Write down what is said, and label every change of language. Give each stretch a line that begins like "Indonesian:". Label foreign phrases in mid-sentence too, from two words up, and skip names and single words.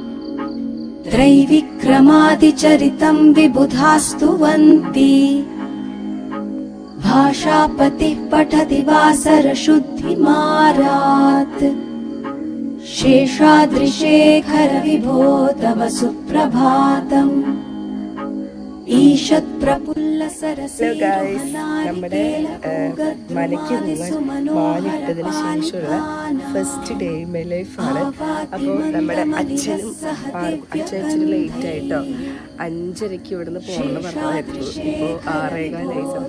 Sanskrit: त्रैविक्रमादिचरितं विबुधास्तुवन्ति भाषापतिः पठति वासर शुद्धिमारात् शेषाद्रिशेखर विभो तव सुप्रभातम् ईषत् प्रफुल्ल सरसी
Malayalam: നമ്മുടെ മലയ്ക്ക് പോകാൻ വാലിട്ടതിന് ശേഷമുള്ള
English: first day
Malayalam: മൈ ലൈഫാണ്. അപ്പോൾ നമ്മുടെ അച്ഛനും ലേറ്റ് ആയിട്ടോ 5:30 ഇവിടുന്ന് പോകണമെന്ന് പറഞ്ഞതായിരുന്നു. ഇപ്പോൾ 6:15 സമയം.